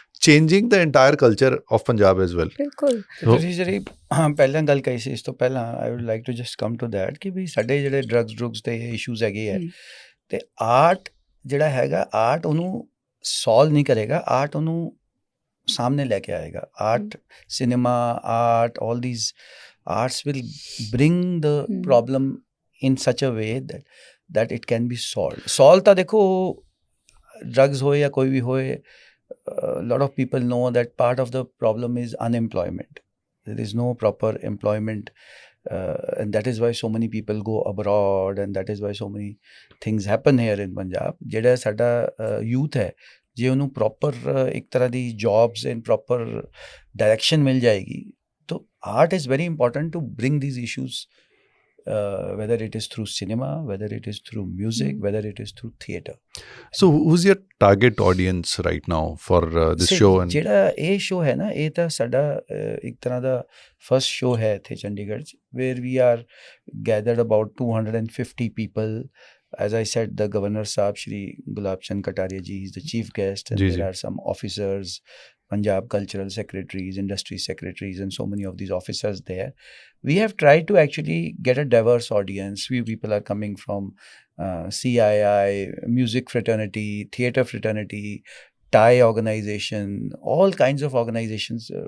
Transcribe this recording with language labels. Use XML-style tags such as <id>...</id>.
<en>changing the entire culture of Punjab as well.</en> <pa>ਬਿਲਕੁਲ ਤੇ ਤੁਸੀਂ ਜਿਹੜੀ ਪਹਿਲਾਂ ਗੱਲ ਕਹੀ ਸੀ ਇਸ ਤੋਂ ਪਹਿਲਾਂ</pa> <en>I would like to just come to that</en> <pa>ਕਿ ਵੀ ਸਾਡੇ ਜਿਹੜੇ ਡਰੱਗਸ ਤੇ ਇਸ਼ੂਜ਼ ਹੈਗੇ ਹੈ ਤੇ ਆਰਟ ਜਿਹੜਾ ਹੈਗਾ ਆਰਟ ਉਹਨੂੰ ਸੋਲਵ ਨਹੀਂ ਕਰੇਗਾ, ਆਰਟ ਉਹਨੂੰ ਸਾਹਮਣੇ ਲੈ ਕੇ ਆਏਗਾ.</pa> <en>art cinema art all these arts will bring the problem in such a way that it can be solved</en> <pa>ਤਾਂ ਦੇਖੋ drugs ਹੋਏ ਜਾਂ ਕੋਈ ਵੀ ਹੋਏ,</pa> <en>lot of people know that part of the problem is unemployment. There is no proper employment and that is why so many people go abroad and that is why so many things happen here in Punjab.</en> <pa>ਜਿਹੜਾ ਸਾਡਾ youth ਹੈ ਜੇ ਉਹਨੂੰ proper ਇੱਕ ਤਰ੍ਹਾਂ ਦੀ</pa> <en>jobs and proper direction</en> <pa>ਮਿਲ ਜਾਏਗੀ ਤਾਂ</pa> <en>art is very important to bring these issues whether it is through cinema, whether it is through music, whether it is through theatre. So who's your target audience right now for this show? And</en> <pa>ਜਿਹੜਾ ਇਹ show ਹੈ ਨਾ ਇਹ ਤਾਂ ਸਾਡਾ ਇੱਕ ਤਰ੍ਹਾਂ ਦਾ first show ਹੈ ਇੱਥੇ ਚੰਡੀਗੜ੍ਹ 'ਚ</pa> <en>where we are gathered about 250 people. As I said, the Governor Saab Shri Gulab Chand Kataria ji is the chief guest and there are some officers, Punjab cultural secretaries, industry secretaries and so many of these officers there. We have tried to actually get a diverse audience. Few people are coming from CII, music fraternity, theatre fraternity, Thai organization, all kinds of organizations.</en>